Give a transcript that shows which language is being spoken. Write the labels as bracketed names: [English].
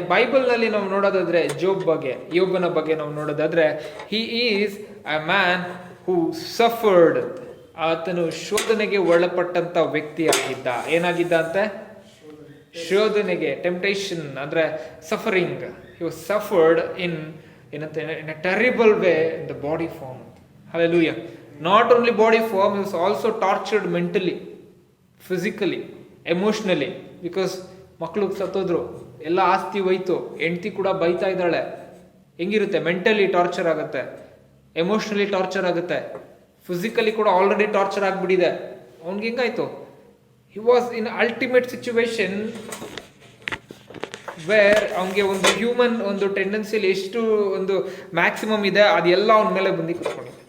[Kannada] ಬೈಬಲ್ನಲ್ಲಿ ನಾವು ನೋಡೋದಾದ್ರೆ ಜೋಬ್ ಬಗ್ಗೆ, ಯೋಬನ ಬಗ್ಗೆ ನಾವು ನೋಡೋದಾದ್ರೆ, [English] He is a man who suffered. [Kannada] ಆತನು ಶೋಧನೆಗೆ ಒಳಪಟ್ಟಂತ ವ್ಯಕ್ತಿ ಆಗಿದ್ದ. ಏನಾಗಿದ್ದ ಅಂತೆ? ಶೋಧನೆಗೆ, ಟೆಂಪ್ಟೇಷನ್ ಅಂದ್ರೆ suffering. [English] He was suffered in a terrible way in the body form. Hallelujah. Not only body form, he was also tortured mentally, physically, emotionally. [Kannada] Because ಮಕ್ಕಳು ಸತ್ತೋದ್ರು, ಎಲ್ಲ ಆಸ್ತಿ ಹೋಯ್ತು, ಹೆಂಡತಿ ಕೂಡ ಬೈತಾ ಇದ್ದಾಳೆ. ಹೆಂಗಿರುತ್ತೆ? ಮೆಂಟಲಿ ಟಾರ್ಚರ್ ಆಗುತ್ತೆ, ಎಮೋಷನಲಿ ಟಾರ್ಚರ್ ಆಗುತ್ತೆ, ಫಿಸಿಕಲಿ ಕೂಡ ಆಲ್ರೆಡಿ ಟಾರ್ಚರ್ ಆಗಿಬಿಟ್ಟಿದೆ. ಅವ್ನಿಗೆ ಹೆಂಗಾಯ್ತು? [English] he was in ultimate situation where [Kannada] ಅವನಿಗೆ ಒಂದು ಹ್ಯೂಮನ್ ಒಂದು ಟೆಂಡೆನ್ಸಿಲಿ ಎಷ್ಟು ಒಂದು ಮ್ಯಾಕ್ಸಿಮಮ್ ಇದೆ ಅದೆಲ್ಲ ಅವನ ಮೇಲೆ ಬಂದು ಕೂತ್ಕೊಂಡಿದೆ.